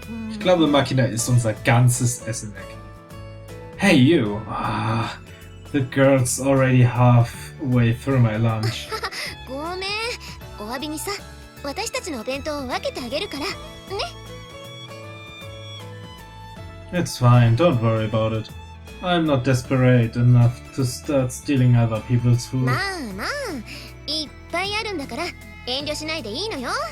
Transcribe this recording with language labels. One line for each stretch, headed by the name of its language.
German: Ich glaube, Makina isst unser ganzes Essen weg.
English: Hey you! The girl's already halfway through my lunch.
Japanese: ごめん、お詫びにさ、私たちのお弁当を分けてあげるからね。
English: It's fine, don't worry about it. I'm not desperate enough to start stealing other people's food.
Japanese: まあまあ、いっぱいあるんだから遠慮しないでいいのよ。